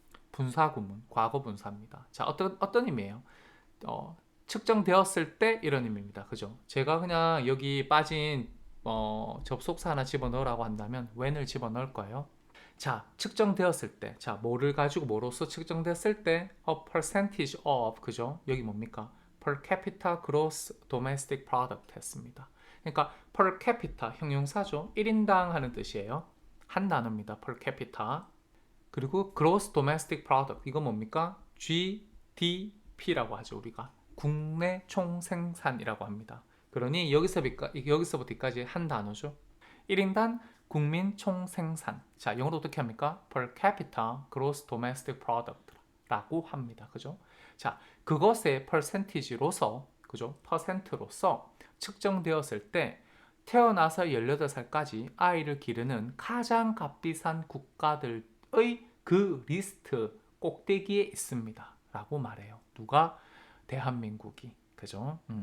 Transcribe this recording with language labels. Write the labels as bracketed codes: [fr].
[ko] 분사구문, 과거 분사입니다. 자, 어떤 의미예요? 측정되었을 때 이런 의미입니다. 그죠? 제가 그냥 여기 빠진 접속사 하나 집어넣으라고 한다면 when을 집어넣을 거예요. 자, 측정되었을 때, 자, 뭐를 가지고 뭐로서 측정됐을 때 [en] a percentage of, [ko] 그죠? 여기 뭡니까? [en] per capita gross domestic product 했습니다. [ko] 그러니까 per capita 형용사죠. 1인당 하는 뜻이에요. 한 단어입니다. per capita. 그리고 gross domestic product 이거 뭡니까? GDP라고 하죠, 우리가. 국내 총생산이라고 합니다. 그러니 여기서부터까지 한 단어죠. 1인당 국민 총생산. 자, 영어로 어떻게 합니까? [en] Per capita gross domestic product 라고 합니다. [ko] 그죠? 자, 그것의 percentage로서, 그죠? 퍼센트로서 측정되었을 때 태어나서 18살까지 아이를 기르는 가장 값비싼 국가들의 그 리스트 꼭대기에 있습니다. 라고 말해요. 누가? 대한민국이. 그죠?